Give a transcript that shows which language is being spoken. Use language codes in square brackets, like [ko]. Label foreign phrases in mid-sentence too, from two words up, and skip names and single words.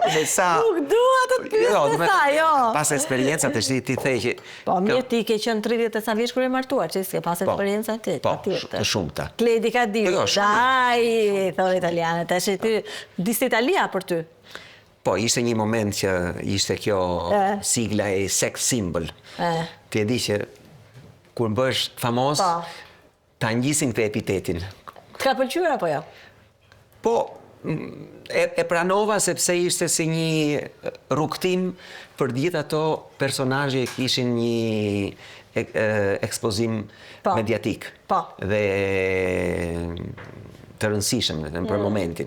[sq] Nuk dua të të pyes me sa, jo. Pas eksperiencat të ti thej që... Po, mirë ti ke qenë 30 e sa vjeç kur e martuar, që s'ke pas eksperiencat ti. Po, të shumta. Kledi ka di. Dai, thonë italianët, tash ti diste Italia për ty. Po, ishte një moment që ishte kjo sigla e [en] sex symbol. [sq] Ti e di që kur bësh famos, ta ngjisin këtë epitetin. Të ka pëlqyer apo jo? Po, e pranova sepse ishte si një rrugtim për gjithë ato personazhe që kishin një ekspozim mediatik dhe të rëndësishëm për momentin.